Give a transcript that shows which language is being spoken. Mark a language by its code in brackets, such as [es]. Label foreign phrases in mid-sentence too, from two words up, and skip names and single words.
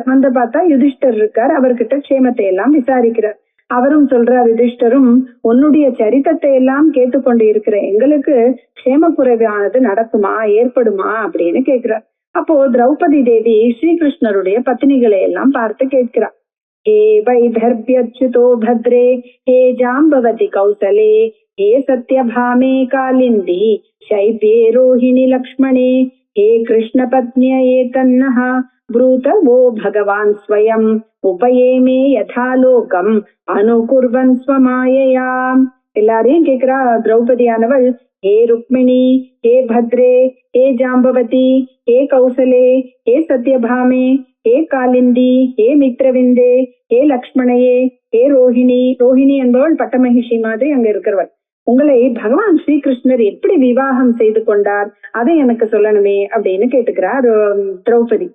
[ta] வந்து பார்த்தா யுதிஷ்டர் இருக்கார், அவர்கிட்ட க்ஷேமத்தை எல்லாம் விசாரிக்கிறார். அவரும் சொல்றார், யுதிஷ்டரும் உன்னுடைய சரித்தத்தை எல்லாம் கேட்டுக்கொண்டு இருக்கிற எங்களுக்கு க்ஷேம குறைவானது நடக்குமா, ஏற்படுமா அப்படின்னு கேட்கிறார். அப்போ திரௌபதி தேவி ஸ்ரீகிருஷ்ணருடைய பத்னிகளை எல்லாம் பார்த்து கேட்கிறார். [sa] हे वैदर्भ्यच्युतो भद्रे हे जाम्बवति कौसले हे सत्यभामे कालिन्दी शैब्ये रोहिणी लक्ष्मणे हे कृष्णपत्न्ये तन्नः ब्रूत वो भगवान् स्वयं उपयेमे यथा लोकम् अनुकुर्वन् स्वमायया. [ta] எல்லாரையும் கேக்குறா திரௌபதியானவள், ஹே ருக்மிணி, ஹே பத்ரே, ஹே ஜாம்பவதி, ஹே கௌசலே, ஹே சத்யபாமே, ஹே காலிந்தி, ஹே மித்ரவிந்தே, ஹே லக்ஷ்மணையே, ஹே ரோஹிணி. ரோஹிணி என்பவள் பட்டமகிஷி மாதிரி அங்க இருக்கிறவள். உங்களை பகவான் ஸ்ரீகிருஷ்ணர் எப்படி விவாகம் செய்து கொண்டார் அதை எனக்கு சொல்லணுமே அப்படின்னு கேட்டுக்கிறார் திரௌபதி.